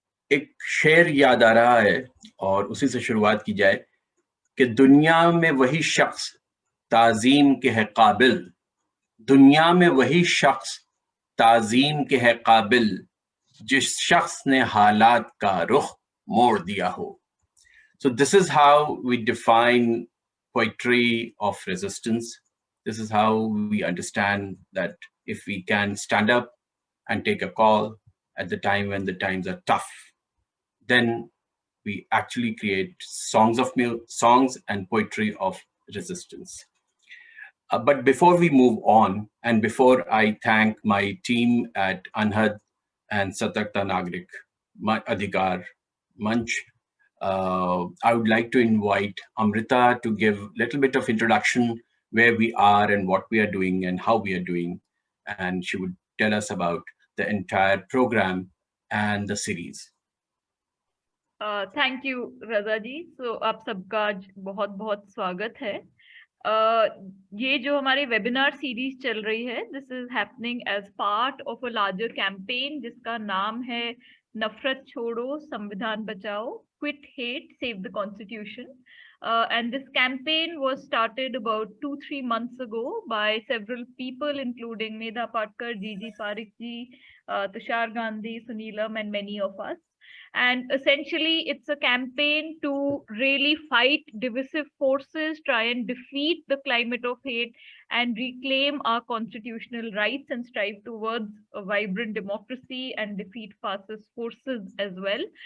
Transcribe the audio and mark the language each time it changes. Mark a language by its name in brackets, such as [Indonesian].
[Hindi] एक शेर याद आ रहा है और उसी से शुरुआत की जाए कि दुनिया में वही शख्स ताजीम के है काबिल, दुनिया में वही शख्स ताजीम के है काबिल, जिस शख्स ने हालात का रुख मोड़ दिया हो। [English] So this is how we define poetry of resistance. This is how we understand that if we can stand up and take a call at the time when the times are tough, then we actually create songs and poetry of resistance. But before we move on, and before I thank my team at Anhad and Satakta Nagrik Adhikar Manch, I would like to invite Amrita to give a little bit of introduction where we are and what we are doing and how we are doing. And she would tell us about the entire program and the series. Thank you Raza ji. [Hindi] सो आप सबका बहुत बहुत स्वागत है। ये जो हमारी webinar series चल रही है, [English] this is happening as part of a larger campaign [Hindi] जिसका नाम है नफरत छोड़ो संविधान बचाओ, [English] Quit hate save the constitution. And this campaign was started about 2-3 months ago by several people, including Medha Patkar, Gigi Parikh ji, Tushar Gandhi, Suneelam, and many of us. And essentially, it's a campaign to really fight divisive forces, try and defeat the climate of hate, and reclaim our constitutional rights and strive towards a vibrant democracy and defeat fascist forces as well.